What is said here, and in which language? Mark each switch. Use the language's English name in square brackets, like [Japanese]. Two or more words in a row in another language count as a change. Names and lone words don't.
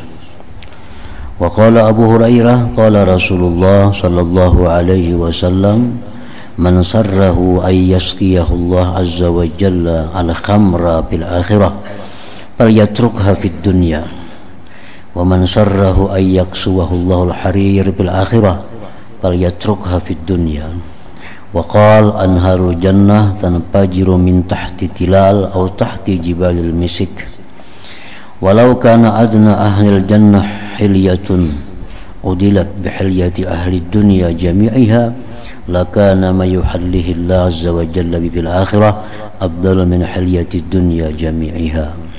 [Arabic] وقال أبو هريرة قال رسول الله صلى الله عليه وسلم من سره أن يسقيه الله عز وجل الخمر بالآخرة فليتركها في الدنيا ومن سره أن يكسوه الله الحرير بالآخرة فليتركها في الدنيا. وقال أنهار الجنة تنفجر من تحت تلال أو تحت جبال المسك ولو كان أدنى أهل الجنة حلية عدلت بحلية أهل الدنيا جميعها لكان ما يحليه الله عز وجل بالآخرة أفضل من حلية الدنيا جميعها.